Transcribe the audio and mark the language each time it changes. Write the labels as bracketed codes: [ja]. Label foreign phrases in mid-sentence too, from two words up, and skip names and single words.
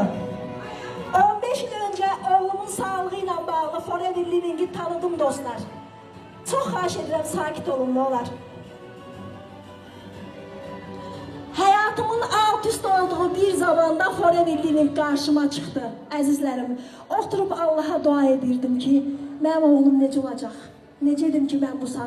[tr] 15 yıl önce oğlumun sağlığıyla bağlı Forever Living'i tanıdım dostlar. [az] Çok xahiş edirəm, sakit olun, ne olar. [tr] Hayatımın alt üst olduğu bir zamanda Forever Living karşıma çıktı, əzizlərim. Oturup Allah'a dua [az] edirdim ki, mənim oğlum necə olacaq? Necədim ki, mən bu sağ